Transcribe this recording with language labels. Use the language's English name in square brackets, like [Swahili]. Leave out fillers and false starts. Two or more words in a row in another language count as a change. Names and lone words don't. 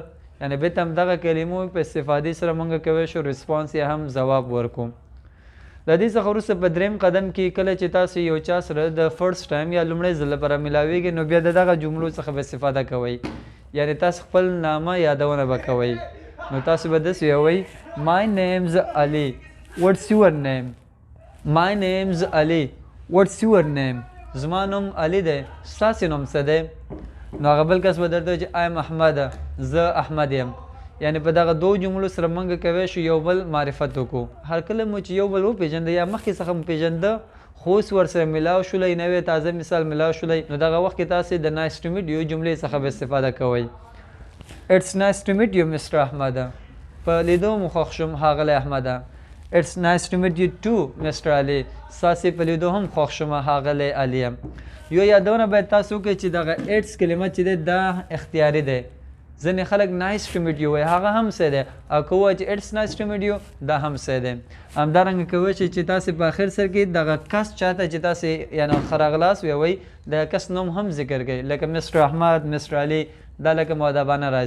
[Pashto] یعنی بیرته همدغه کلمو په استفادې سره موږ کولی شو ریسپانس یا هم ځواب ورکړو. د دې څخه وروسته په دریم قدم کې کله چې تاسو یو چا سره د [English] first time [Pashto] یا لومړی ځل لپاره میلاویږئ نو بیا د دغه جملو څخه به استفاده کوئ. یعنی تاسو خپل نامه یادونه به کوئ. نو تاسو به داسې ویوئ [English] My name's Ali. What's your name? My name's Ali. What's your name? [Pashto] زما نوم علي دی، ستاسې نوم څه دی؟ نو هغه بل کس به درته وایي چې [English] I am Ahmad، [Pashto] زه احمد یم. یعنی په دغه دو جملو سره موږ کولی شو یو بل معرفت وکړو. هر کله مو چې یو بل وپېژنده یا مخکې څخه مو پېژنده خو اوس ورسره میلاو شولی، نوی تازه مثال میلاو شولی، نو دغه وخت کې تاسې د [English] nice to meet you [Pashto] جملې څخه به استفاده کوئ. [English] It's nice to meet you Mr. احمد. [Pashto] په لیدو مو خوښ شوم ښاغلی احمد. [English] It's nice to meet you too Mr. علي. [Pashto] ستاسې په لیدو هم خوښ شوم ښاغلی علي یم. یو یادونه باید تاسو وکړئ چې دغه ایټس کلمه چې دی دا اختیاري دی. ځینې خلک [English] nice to meet you [Pashto] وایي، هغه هم څه دی، او که ووایي چې [English] it's nice to meet you [Pashto] دا هم څه دی. همدارنګه کولی شئ چې تاسې په اخر سر کې دغه کس چاته چې تاسې یعنې ښه راغلاست ویوئ د کس نوم هم ذکر کوئ لکه مسټر احمد، مسټر علي، دا لکه مؤدبانه راځي.